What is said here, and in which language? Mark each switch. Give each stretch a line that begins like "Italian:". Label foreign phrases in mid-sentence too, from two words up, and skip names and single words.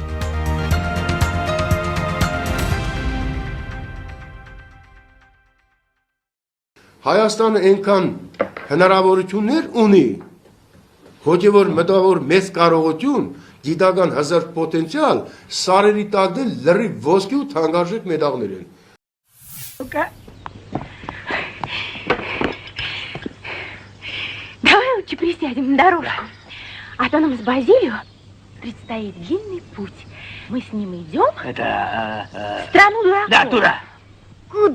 Armenian: Հայաստանը այնքան հնարավորություններ ունի, հոգևոր մտավոր մեծ կարողություն, գիտական հզոր պոտենցիալ, սարերի տակ դել լրիվ ոսկի ու թանկարժեք մետաղներ են։
Russian: Давай лучше присядем на дорожку, а то нам с Базилио предстоит длинный путь. Мы с ним идем в страну дураков. Да, туда.